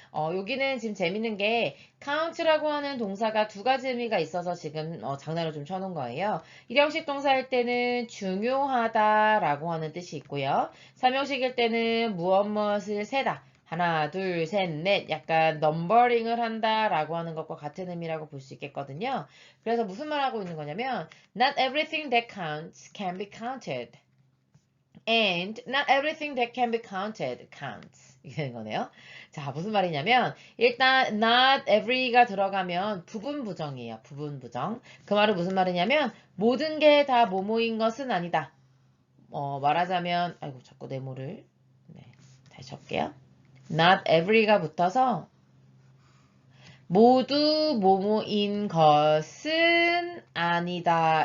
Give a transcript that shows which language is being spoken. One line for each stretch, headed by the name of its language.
Korean: 여기는 지금 재밌는 게 count라고 하는 동사가 두 가지 의미가 있어서 지금 장난을 좀 쳐놓은 거예요. 일형식 동사일 때는 중요하다 라고 하는 뜻이 있고요. 삼형식일 때는 무엇을 세다. 하나, 둘, 셋, 넷 약간 넘버링을 한다 라고 하는 것과 같은 의미라고 볼 수 있겠거든요. 그래서 무슨 말 하고 있는 거냐면
English: Not everything that counts can be counted. And not everything that can be counted counts.
Korean: 이게 되는 거네요. 자, 무슨 말이냐면 일단
English: not every
Korean: 가 들어가면 부분 부정이에요. 부분 부정. 그 말은 무슨 말이냐면 모든 게 다 뭐뭐인 것은 아니다. 말하자면 아이고 자꾸 네모를 다시 적게요.
English: not every
Korean: 가 붙어서 모두 뭐뭐인 것은 아니다.